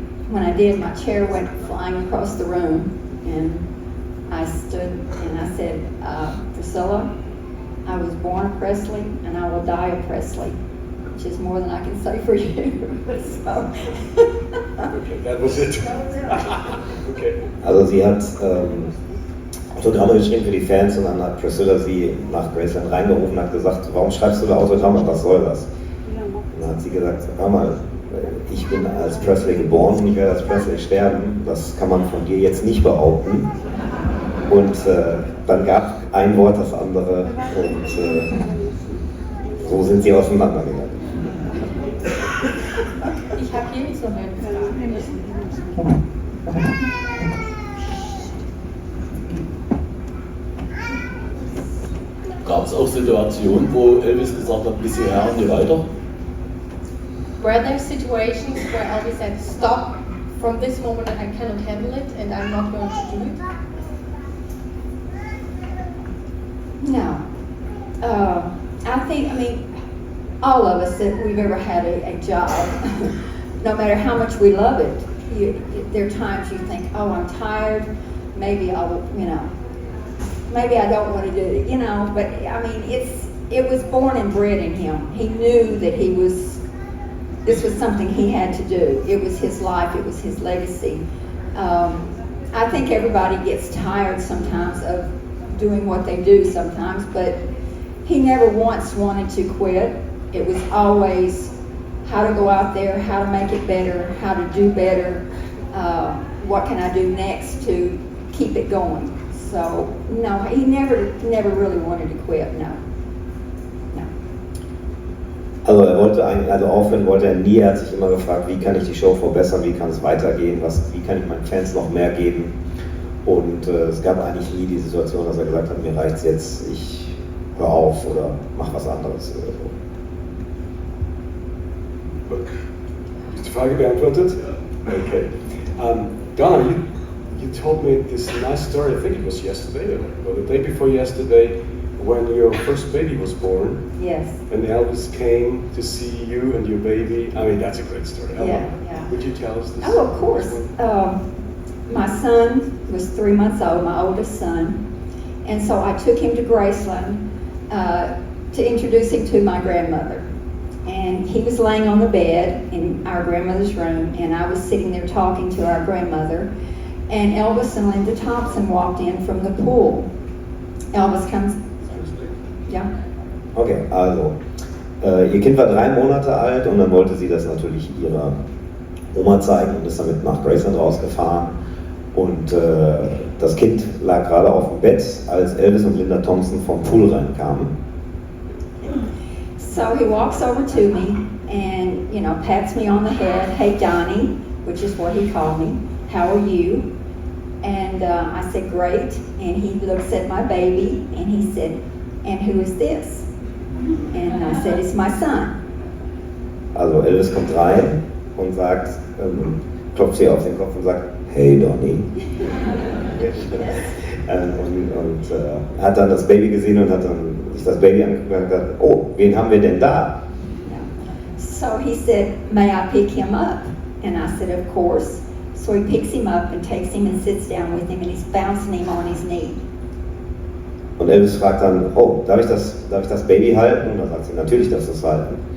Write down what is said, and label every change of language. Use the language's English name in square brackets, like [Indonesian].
[English] When I did, my chair went flying across the room, and I stood and I said, Priscilla, I was born a Presley and I will die a Presley, which is more than I can say for you. So. Okay, that was it. Okay. [German] Also sie hat Autogramme geschrieben für die Fans und dann hat Priscilla sie nach Graceland reingerufen und hat gesagt, warum schreibst du da Autogramme, was soll das? Und dann hat sie gesagt, hör mal, ich bin als Presley geboren und ich werde als Presley sterben, das kann man von dir jetzt nicht behaupten. Und dann gab ein Wort das andere und so sind sie auseinandergegangen. Ich habe hier nicht so eine Frage. Gab es auch Situationen, wo Elvis gesagt hat, bis hierher und nicht weiter? [English] Were there situations where Elvis said, stop, from this moment I cannot handle it and I'm not going to do it? No. I mean, all of us that we've ever had a job, no matter how much we love it, there are times you think, oh, I'm tired, maybe maybe I don't want to do it, but I mean, it was born and bred in him. He knew that this was something he had to do. It was his life, it was his legacy. I think everybody gets tired sometimes of doing what they do sometimes, but he never once wanted to quit. It was always how to go out there, how to make it better, how to do better, what can I do next to keep it going. So, no, he never really wanted to quit, no. [German] Also er wollte eigentlich, also aufhören wollte er nie, er hat sich immer gefragt, wie kann ich die Show verbessern, wie kann es weitergehen, wie kann ich meinen Fans noch mehr geben. Und es gab eigentlich nie die Situation, dass er gesagt hat, mir reicht's jetzt, ich höre auf oder mach was anderes oder so. Ist die Frage beantwortet? [English] Okay. Donna, you told me this nice story, I think it was yesterday or the day before yesterday, when your first baby was born. Yes. And Elvis came to see you and your baby. I mean, that's a great story. Yeah. Would you tell us this? Oh, of course. My son was 3 months old, my oldest son, and so I took him to Graceland to introduce him to my grandmother. And he was laying on the bed in our grandmother's room, and I was sitting there talking to our grandmother, and Elvis and Linda Thompson walked in from the pool. Elvis comes. Ja. [German] Okay, also, ihr Kind war 3 Monate alt und dann wollte sie das natürlich ihrer Oma zeigen und ist damit nach Graceland rausgefahren. Und das Kind lag gerade auf dem Bett, als Elvis und Linda Thompson vom Pool reinkamen. [English] So he walks over to me and, pats me on the head. Hey, Donnie, which is what he called me. How are you? And I said, great. And he looks at my baby and he said, and who is this? And I said, it's my son. [German] Also Elvis kommt rein und sagt, klopft sie auf den Kopf und sagt, hey Donnie. und hat dann das Baby gesehen und hat dann sich das Baby angeguckt und gesagt, oh, wen haben wir denn da? [English] So he said, may I pick him up? And I said, of course. So he picks him up and takes him and sits down with him and he's bouncing him on his knee. [German] Und Elvis fragt dann, oh, darf ich das Baby halten? Und dann sagt sie, natürlich darfst du es halten.